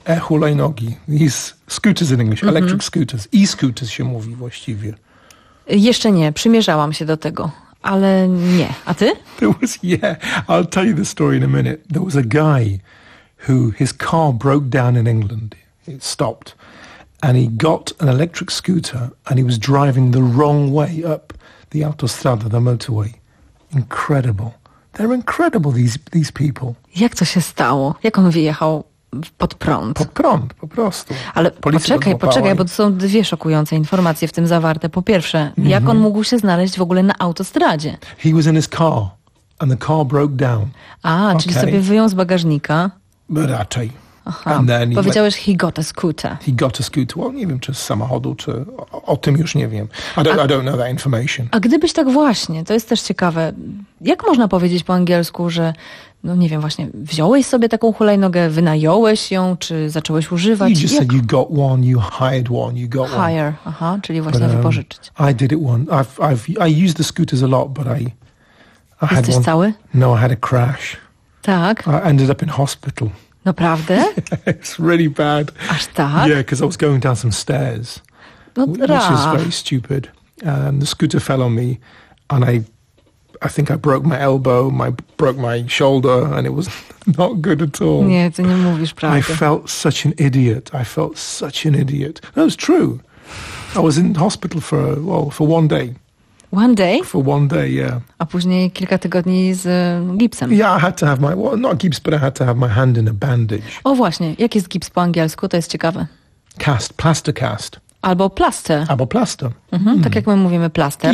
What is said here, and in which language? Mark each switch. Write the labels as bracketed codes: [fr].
[en] E-hulajnogi, these scooters in English, electric scooters, e-scooters [pl] się mówi właściwie. Jeszcze nie, przymierzałam się do tego. Ale nie. A ty? [en] There was, yeah, I'll tell you the story in a minute. There was a guy who, his car broke down in England. It stopped. And he got an electric scooter and he was driving the wrong way up the autostrada, the motorway. Incredible. They're incredible, these people. [pl] Jak to się stało? Jak on wyjechał pod prąd? Pod prąd, po prostu. Ale policja poczekaj, poczekaj, bo to są dwie szokujące informacje w tym zawarte. Po pierwsze, jak on mógł się znaleźć w ogóle na autostradzie? [en] He was in his car and the car broke down. [pl] A, okay. Czyli sobie wyjął z bagażnika. Raczej. Powiedziałeś [en] he got a scooter. He got a scooter. [pl] Well, nie wiem, czy z samochodu, czy o tym już nie wiem. [en] I don't know that information. [pl] A gdybyś tak właśnie, to jest też ciekawe, jak można powiedzieć po angielsku, że no nie wiem, właśnie wziąłeś sobie taką hulajnogę, wynająłeś ją, czy zacząłeś używać? [en] You just said you got one, you hired one, you got hire. One. [pl] Hire, aha, czyli właśnie but, wypożyczyć. [en] I did it one. I used the scooters a lot, but I jesteś had one. Cały? No, I had a crash. [pl] Tak. [en] I ended up in hospital. [pl] Naprawdę? [en] It's really bad. [pl] Aż tak? [en] Yeah, because I was going down some stairs. [pl] No, [en] which is very stupid. The scooter fell on me and I think I broke my elbow, broke my shoulder and it was not good at all. [pl] Nie, ty nie mówisz prawdy. [en] I felt such an idiot. No, it's true. I was in hospital for one day. One day? For one day, yeah. [pl] A później kilka tygodni z gipsem. [en] Yeah, I had to have my, well, not gips, but I had to have my hand in a bandage. [pl] O właśnie, jak jest gips po angielsku? To jest ciekawe. [en] Cast, plaster cast. [pl] Albo plaster. Albo plaster. Mhm, tak jak my mówimy plaster.